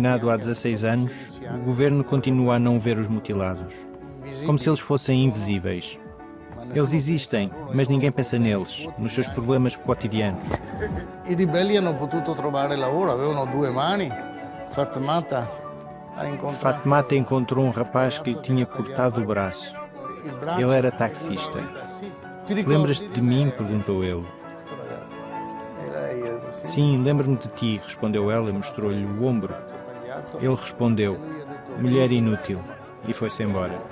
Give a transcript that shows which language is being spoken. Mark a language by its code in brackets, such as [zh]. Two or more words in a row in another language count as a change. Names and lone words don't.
[pt] há 16 anos, o governo continua a não ver os mutilados, como se eles fossem invisíveis. Eles existem, mas ninguém pensa neles, nos seus problemas cotidianos. [it] I ribelli hanno potuto trovare lavoro, avevano 2 mani. [pt] Fatmata encontrou um rapaz que lhe tinha cortado o braço. Ele era taxista. Lembras-te de mim? Perguntou ele. Sim, lembro-me de ti, respondeu ela e mostrou-lhe o ombro. Ele respondeu, mulher inútil, e foi-se embora.